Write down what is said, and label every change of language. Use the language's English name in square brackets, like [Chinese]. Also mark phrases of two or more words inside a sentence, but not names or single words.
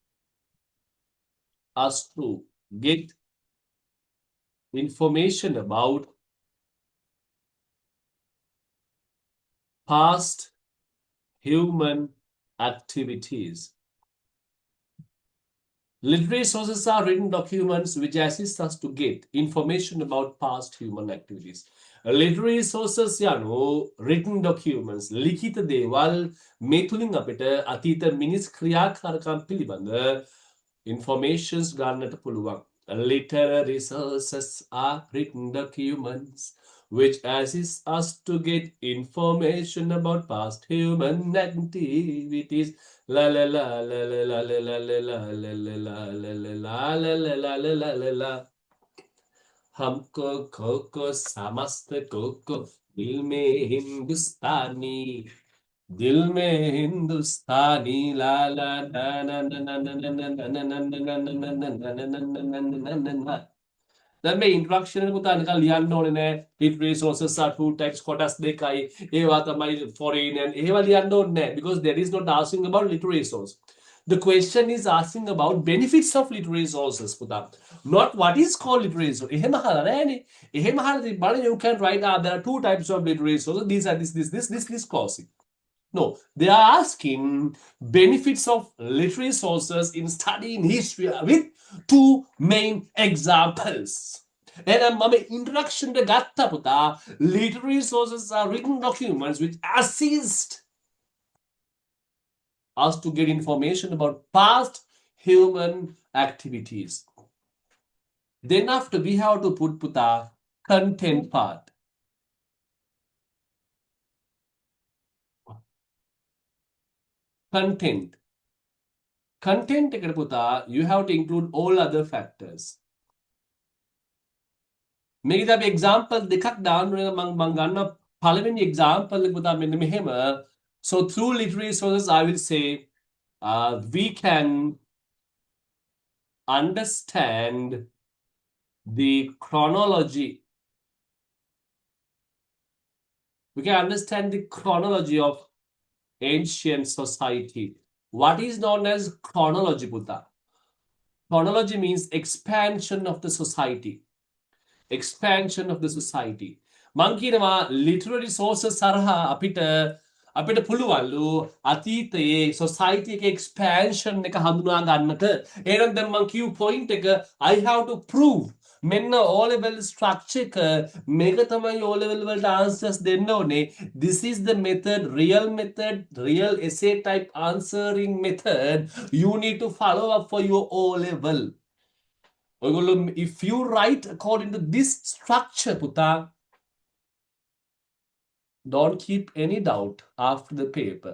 [English] us to get information about past human activities. Literary sources are written documents which assist us to get information about past human activities. Literary sources [Sinhala] යනු [English] written documents [Sinhala] ලිඛිත දේවල් මේ තුලින් අපිට අතීත මිනිස් ක්‍රියාකාරකම් පිළිබඳ informations ගන්නට පුළුවන්. [English] Literary sources are written documents which assist us to get information about past human activities. La la la la la la la la la la la la la la la la la la. [Hindi] हमको खोको समस्त कोको दिल में हिंदुस्तानी ला ला ना ना ना ना ना ना ना ना ना ना ना ना ना ना. [English] Then my introduction [Sinhala] එක පුතා නිකන් ලියන්න ඕනේ නෑ. [English] Literary sources are 2 types [Sinhala] කොටස් දෙකයි. ඒවා තමයි [English] foreign and [Sinhala] ඒවා ලියන්න ඕනේ නෑ [English] because that is not asking about literary source. The question is asking about benefits of literary sources පුතා. Not what is called literary source. [Sinhala] එහෙම අහලා නෑනේ. එහෙම අහලා තිබ්බම [English] you can write there are 2 types of literary sources. These are this clause. No, they are asking benefits of literary sources in studying history with 2 main examples. And my introduction to [Sinhala] ගත්තා පුතා, [English] literary sources are written documents which assist us to get information about past human activities. Then after we have to put puta content part. Content [Sinhala] එකට පුතා [English] you have to include all other factors. [Sinhala] මේකද අපි example දෙකක් දාන්න ඕනේ මම ගන්න පළවෙනි example එක පුතා මෙන්න මෙහෙම. [English] So through literary sources I will say we can understand the chronology We can understand the chronology of ancient society. What is known as chronology, Buddha? Chronology means expansion of the society. Expansion of the society. [Sinhala] මං කියනවා [English] literary sources [Sinhala] සරහා අපිට පුළුවන්ලු අතීතයේ society එකේ expansion එක හඳුනා ගන්නට. එහෙනම් දැන් මං කියු point එක [English] I have to prove [Sinhala] මෙන්න [English] O level structure [Sinhala] එක මේක තමයි O level වලට answers දෙන්න ඕනේ. [English] This is the method, real essay type answering method you need to follow up for your O level. If you write according to this structure, Puta, don't keep any doubt after the paper.